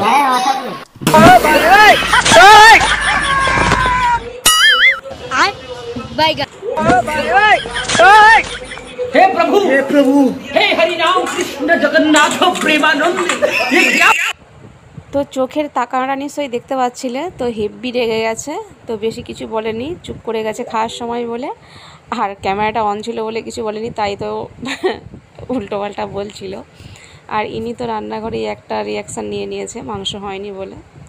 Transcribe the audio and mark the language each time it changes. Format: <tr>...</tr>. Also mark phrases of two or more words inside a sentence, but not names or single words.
<hi>हे प्रभु हे हरि राम कृष्ण जगन्नाथ प्रेमानंद।</hi> <bn>তো চোখের তাকানোটা নিশ্চয়ই দেখতে পাচ্ছিলে, তো হেব্বি রেগে গেছে। তো বেশি কিছু বলেনি, চুপ করে গেছে খাওয়ার সময় বলে। আর ক্যামেরাটা অন ছিল বলে কিছু বলেনি, তাই তো উল্টোপাল্টা বলছিল। আর ইনি তো রান্নাঘরেই একটা রিয়াকশান নিয়ে নিয়েছে মাংস হয়নি বলে।</bn>